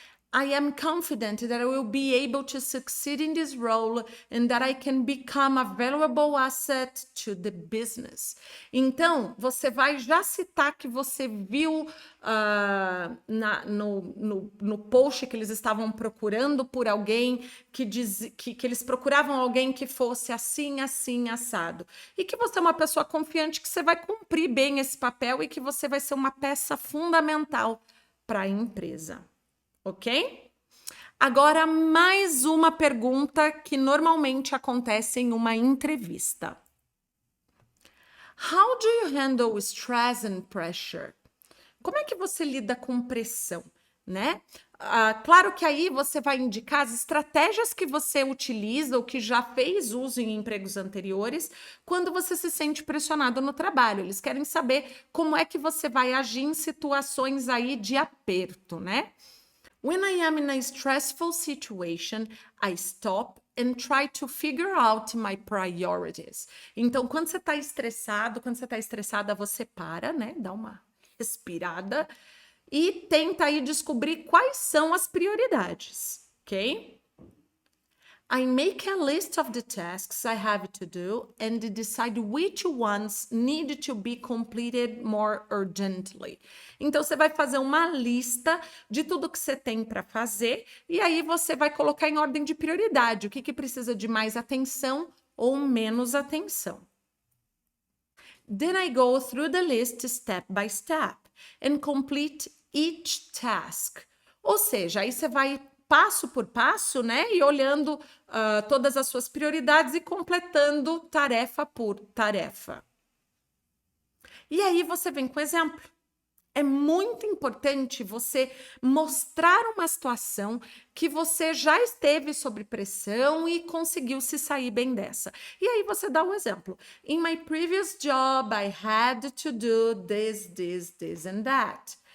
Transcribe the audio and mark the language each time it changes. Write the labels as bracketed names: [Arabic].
[English] I am confident that I will be able to succeed in this role and that I can become a valuable asset to the business. [Portuguese] Então, você vai já citar que você viu no post que eles estavam procurando por alguém, que eles procuravam alguém que fosse assim, assim, assado. E que você é uma pessoa confiante que você vai cumprir bem esse papel e que você vai ser uma peça fundamental para a empresa. Ok? Agora, mais uma pergunta que normalmente acontece em uma entrevista. [English] How do you handle stress and pressure? [Portuguese] Como é que você lida com pressão, né? Claro que aí você vai indicar as estratégias que você utiliza ou que já fez uso em empregos anteriores quando você se sente pressionado no trabalho. Eles querem saber como é que você vai agir em situações aí de aperto, né? [English] When I am in a stressful situation, I stop and try to figure out my priorities. [Portuguese] Então, quando você está estressado, quando você está estressada, você para, né? Dá uma respirada e tenta aí descobrir quais são as prioridades, ok? [English] I make a list of the tasks I have to do and decide which ones need to be completed more urgently. [Portuguese] Então, você vai fazer uma lista de tudo que você tem para fazer e aí você vai colocar em ordem de prioridade, o que precisa de mais atenção ou menos atenção. [English] Then I go through the list step by step and complete each task. [Portuguese] Ou seja, aí você vai passo por passo, né? E olhando todas as suas prioridades e completando tarefa por tarefa. E aí você vem com exemplo. É muito importante você mostrar uma situação que você já esteve sob pressão e conseguiu se sair bem dessa. E aí você dá um exemplo. [English] In my previous job, I had to do this and that.